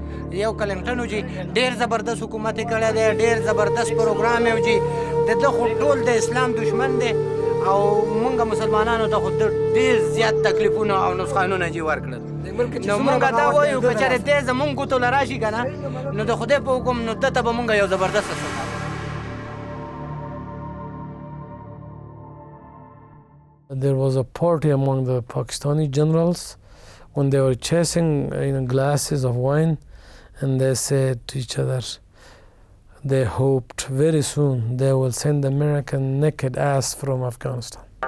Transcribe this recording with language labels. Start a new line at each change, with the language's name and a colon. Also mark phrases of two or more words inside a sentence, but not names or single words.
Pashto: یو کلنټن و چې ډېر زبردست حکومت یې کړی دی ډېر زبردست پروګرام یې و چې د ده خو ټول د اسلام دشمن دی او مونږ مسلمانانو ته خو ډېر زیات تکلیفونه او نسخانونه چې ورکړل نو مونږ دا وایو که چېرې دی زمونږ ګوتو له راشي که نه نو د خدای په حکم نو ده ته به مونږ یو زبردسته
English: There was a party among the Pakistani generals when they were chasing glasses of wine, and they said to each other, they hoped very soon they will send American naked ass from Afghanistan.